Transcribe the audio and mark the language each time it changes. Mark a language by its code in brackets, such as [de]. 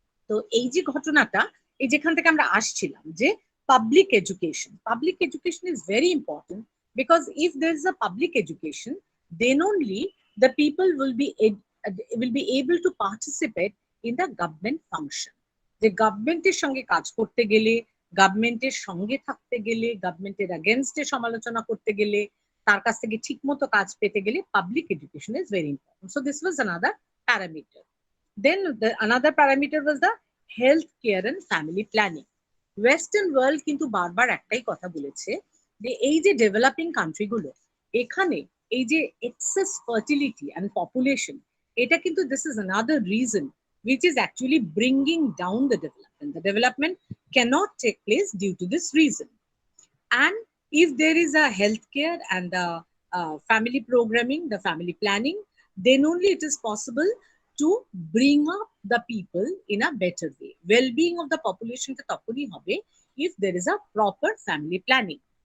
[bn] তো এই যে ঘটনাটা, এই যেখান থেকে আমরা আসছিলাম যে [en] Public education is very important, because if there is a public education, then only the people will be able to participate in the government function. [bn] যে গভর্নমেন্টের সঙ্গে কাজ করতে গেলে, গভর্নমেন্টের সঙ্গে থাকতে গেলে, গভর্নমেন্টের এগেনস্টে সমালোচনা করতে গেলে, তার কাছ থেকে ঠিক মতো কাজ পেতে গেলে [en] Public education is very important. So this was another parameter. Then another parameter was the health care and family planning. [bn] Western world কিন্তু বারবার একটাই কথা বলেছে যে এই যে ডেভেলপিং কান্ট্রিগুলো, এখানে এই যে এক্সেস ফার্টিলিটি অ্যান্ড পপুলেশন, এটা কিন্তু [en] This is another reason which is actually bringing down the development. The development cannot take place due to this reason. And if there is a healthcare and the family programming, the family planning, then only it is possible to bring up the people in a better way. Well-being of the population [bn] ta tokhonই হবে [en] if there is a proper family planning.